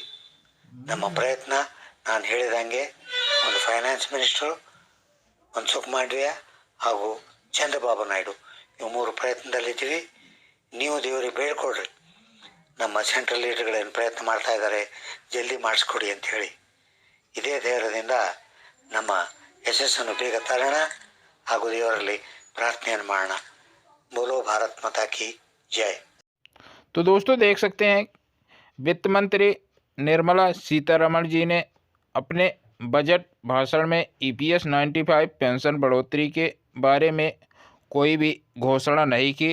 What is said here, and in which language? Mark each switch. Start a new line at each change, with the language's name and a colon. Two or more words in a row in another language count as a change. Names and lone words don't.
Kannada: ನಮ್ಮ ಪ್ರಯತ್ನ ನಾನು ಹೇಳಿದಂಗೆ ಒಂದು
English: finance minister
Kannada: ಮನ್ಸುಖ್ ಮಾಂಡವಿಯಾ ಹಾಗೂ ಚಂದ್ರಬಾಬು ನಾಯ್ಡು, ಇವು 3 ಪ್ರಯತ್ನದಲ್ಲಿದ್ದೀವಿ. ನೀವು ದೇವರಿಗೆ ಬೇಡ್ಕೊಡ್ರಿ. ನಮ್ಮ
English: central leaders
Kannada: ಪ್ರಯತ್ನ ಮಾಡ್ತಾ ಇದ್ದಾರೆ, ಜಲ್ದಿ ಮಾಡಿಸ್ಕೊಡಿ ಅಂಥೇಳಿ. ಇದೇ ಧೈರ್ಯದಿಂದ ನಮ್ಮ ಯಶಸ್ಸನ್ನು ಬೇಗ ತರೋಣ ಹಾಗೂ ದೇವರಲ್ಲಿ ಪ್ರಾರ್ಥನೆಯನ್ನು ಮಾಡೋಣ.
Hindi: बोलो भारत माता की जय. तो दोस्तों देख सकते हैं वित्त मंत्री निर्मला सीतारमण जी ने अपने बजट भाषण में EPS 95 पेंशन बढ़ोतरी के बारे में कोई भी घोषणा नहीं की।